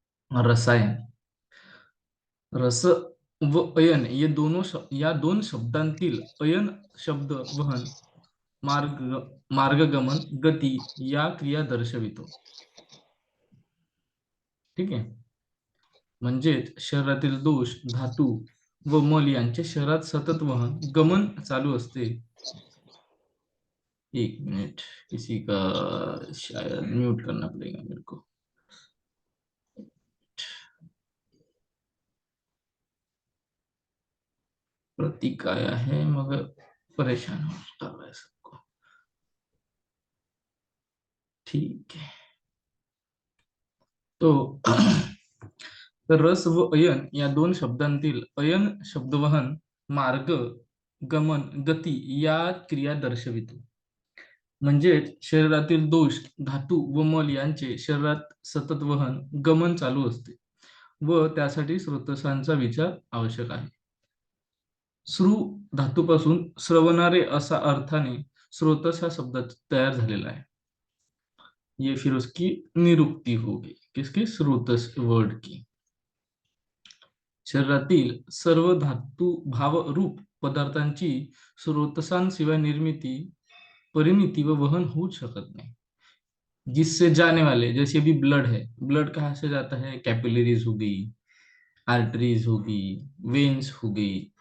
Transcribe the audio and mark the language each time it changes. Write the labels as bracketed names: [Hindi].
[Marathi] रसायन, रस व अयन ये या दोन शब्दांतील अयन शब्द वहन, मार्ग मार्गगमन, गती या क्रिया दर्शवितो। ठीक आहे। म्हणजेच शरीरातील दोष, धातू व मल यांचे शरीरात सतत वहन, गमन चालू असते। [Hindi] एक मिनट, किसी का शायद म्यूट करना पड़ेगा मेरे को। प्रतीक आया है मगर परेशान हो रहा है सबको। ठीक है, तो [Marathi] तर रस व अयन या दोन शब्दांतील अयन शब्दवहन, मार्ग, गमन, गती या क्रिया दर्शवितो। म्हणजेच शरीरातील दोष, धातू व मल यांचे शरीरात सतत वहन, गमन चालू असते व त्यासाठी स्रोतसांचा विचार आवश्यक आहे। श्रु धातूपासून श्रवणारे असा अर्थाने स्रोतस हा शब्द तयार झालेला आहे। [Hindi] ये फिर उसकी निरुक्ति हो गई, किसकी? स्रोतस वर्ड की। [Marathi] शरीरातील सर्व धातू भाव रूप पदार्थांची स्रोतसांशिवाय निर्मिती, परिमिति व वहन [Hindi] हो सकत नहीं। जिससे जाने वाले, जैसे अभी ब्लड है, ब्लड कहाँ से जाता है? कैपिलरीज हो गई, आर्टरीज हो गई, वेन्स हो गई।